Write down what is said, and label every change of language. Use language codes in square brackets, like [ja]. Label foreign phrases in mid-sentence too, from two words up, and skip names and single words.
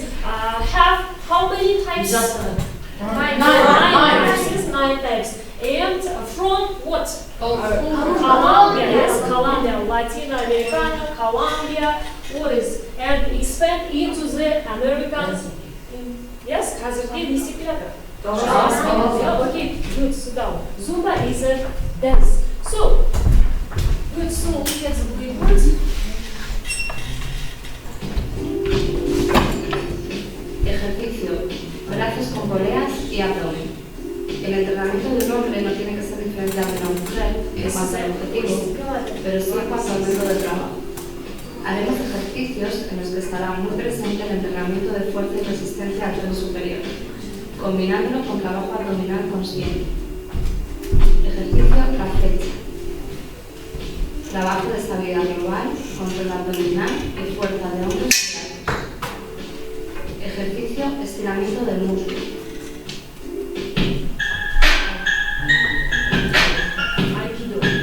[en] Have how many types? Nine types. And from what? Colombia, yes, Colombia, Latin America, Colombia, what is? And expand into the Americans. Yes, [kk] қазірге не істеп келеді? [en] Okay, good, sit down. Zumba is a dance. So, good, so look at the words. [es] Ejercicio. Brazos con poleas y abdomen. El entrenamiento de un hombre no tiene que ser diferente al de una mujer en cuanto al objetivo, pero sí en cuanto al método de trabajo. Haremos ejercicios en los que estará muy presente el entrenamiento de fuerza y resistencia al tren superior, combinándolo con trabajo abdominal consciente. Ejercicio acecha. Trabajo de estabilidad global, control abdominal y fuerza de hombros y brazos. Ejercicio estiramiento del músculo. Aikido.